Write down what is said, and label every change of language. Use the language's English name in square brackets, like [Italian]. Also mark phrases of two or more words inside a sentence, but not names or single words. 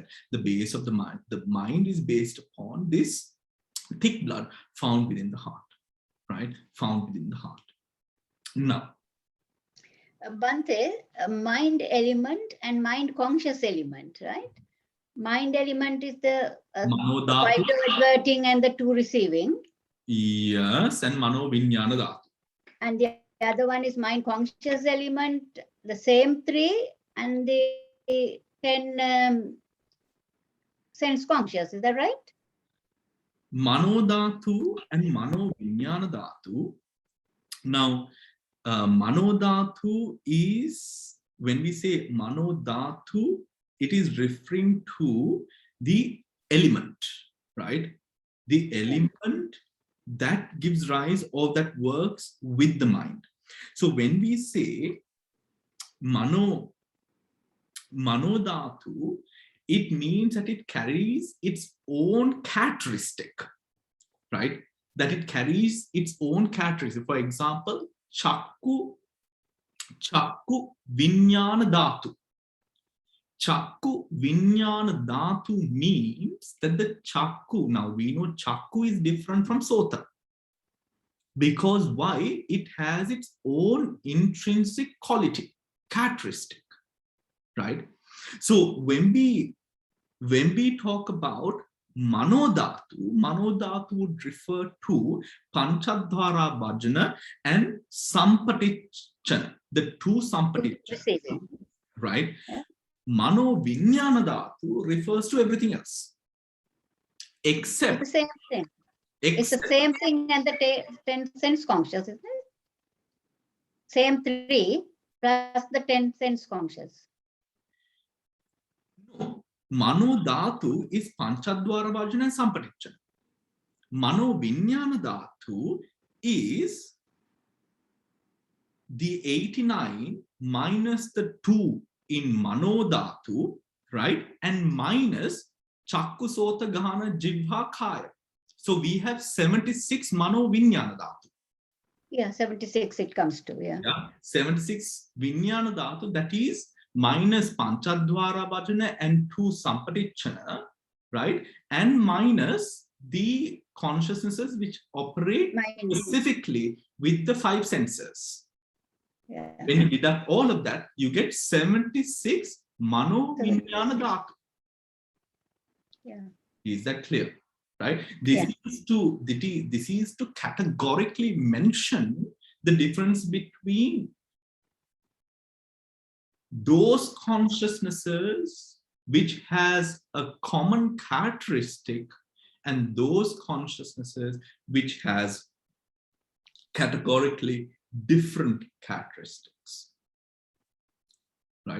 [English] The base of the mind is based upon this thick blood found within the heart, right? Found within the heart. Now, Bhante, mind element and mind conscious element, right? Mind element is the five adverting and the two receiving. Yes, and [Pali] mano vinyana dhatu. [English] And the other one is mind conscious element, the same three, and the 10 sense conscious. Is that right? [Pali] Mano dhatu and mano vinyana dhatu. [English] Now, [Pali] mano dhatu [English] is, when we say [Pali] mano dhatu, [English] it is referring to the element, right? The element that gives rise or that works with the mind. So when we say [Pali] mano dhatu, [English] it means that it carries its own characteristic, right? That it carries its own characteristic. For example, [Pali] chakku vinyana dhatu. Chakku vinyana dhatu [English] means that the chakku, now we know chakku is different from sota. Because why? It has its own intrinsic quality, characteristic, right? So when we talk about [Pali] mano dhatu [English] would refer to [Pali] panchadhara bhajana [English] and sampatichana, the two sampatichana, right? Yeah. [Pali] Mano vinyana dhatu [English] refers to everything else, except It's the same thing. It's the same thing and the 10 sense conscious, isn't it? Same three plus the 10 sense conscious. No, [Pali] mano dhatu is panchadhara bhajana and sampatichana. Mano vinyana dhatu [English] is the 89 minus the 2 in [Pali] mano dhatu, [English] right? And minus [Pali] chakku sota gahana jivha kaya. [English] So we have 76 [Pali] mano vinyana dhatu. [English] Yeah, 76 it comes to, yeah. [Pali] 76 vinyana dhatu, [English] that is minus [Pali] panchadhara bhajana [English] and 2 sampatichana, right? And minus the consciousnesses which operate specifically with the 5 senses. Yeah. When you deduct all of that, you get 76 [Pali] mano vinyana dhatu. [English] Yeah. Is that clear? Right? This is to categorically mention the difference between those consciousnesses which has a common characteristic and those consciousnesses which has categorically different characteristics, right?